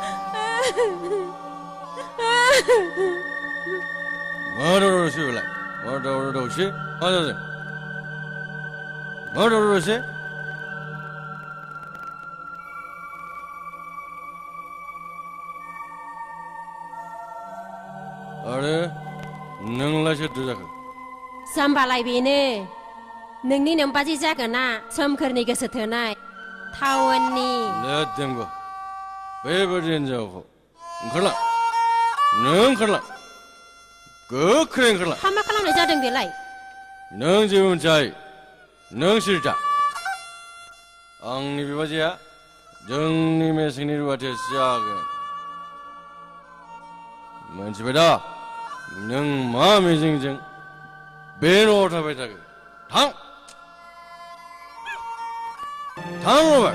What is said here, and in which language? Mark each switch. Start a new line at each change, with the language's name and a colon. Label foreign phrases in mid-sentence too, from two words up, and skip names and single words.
Bodo: मा दावराव-दावसि बेलाय मा दावराव-दावसि मा जादों मा दावराव-दावसि आरो नोंलाय सोरथो जाखो जाम्बालाय बेनो नोंनि नोमबाजै जागोना सोमखोरनि गोसो थोनाय टाउननि
English: Let them go
Bodo: बेबायदि हिनजावखौ ओंखारलां नों ओंखारलां गोख्रै ओंखारलां मा खालामनाय जादों बेलाय नों जेबो मिथियाय नों सिरिथा आंनि बिबाजैया जोंनि मेसेंनि रुवाथियासो जागोन मोनथिबाय दा नों मा मिजिंजों बे न'आव थाबाय थागोन थां थां रबार्ट